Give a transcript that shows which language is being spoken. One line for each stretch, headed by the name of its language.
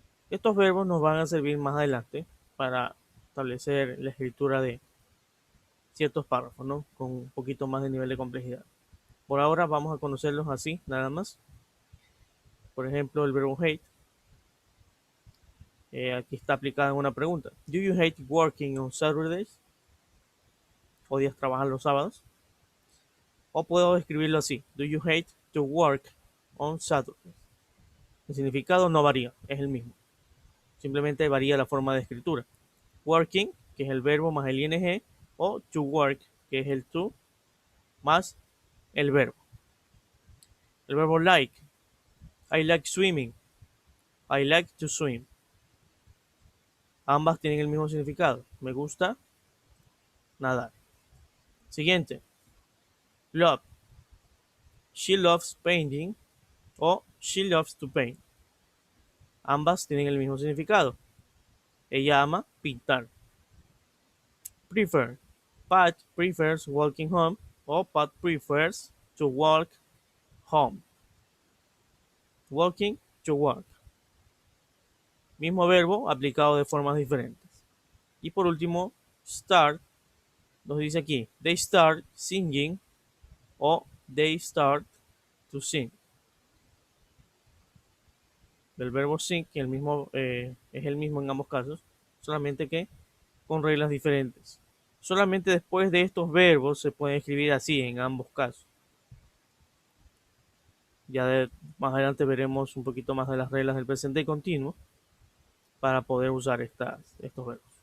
Spanish: Estos verbos nos van a servir más adelante para establecer la escritura de ciertos párrafos, ¿no? Con un poquito más de nivel de complejidad. Por ahora vamos a conocerlos así, nada más. Por ejemplo, el verbo hate. Aquí está aplicada en una pregunta.
English: Do you hate working on Saturdays?
Spanish: ¿Odias trabajar los sábados? O puedo escribirlo así.
English: Do you hate to work on Saturdays?
Spanish: El significado no varía, es el mismo. Simplemente varía la forma de escritura. Working, que es el verbo más el ing, o to work, que es el to más el verbo. El verbo like.
English: I like swimming. I like to swim.
Spanish: Ambas tienen el mismo significado. Me gusta nadar. Siguiente.
English: Love. She loves painting o she loves to paint.
Spanish: Ambas tienen el mismo significado. Ella ama pintar.
English: Prefer. Pat prefers walking home o Pat prefers to walk home. Walking to work.
Spanish: Mismo verbo aplicado de formas diferentes. Y por último, start. Nos dice aquí,
English: they start singing o they start to sing.
Spanish: Del verbo sing, que es el mismo en ambos casos, solamente que con reglas diferentes. Solamente después de estos verbos se puede escribir así en ambos casos. Más adelante veremos un poquito más de las reglas del presente continuo para poder usar estos verbos.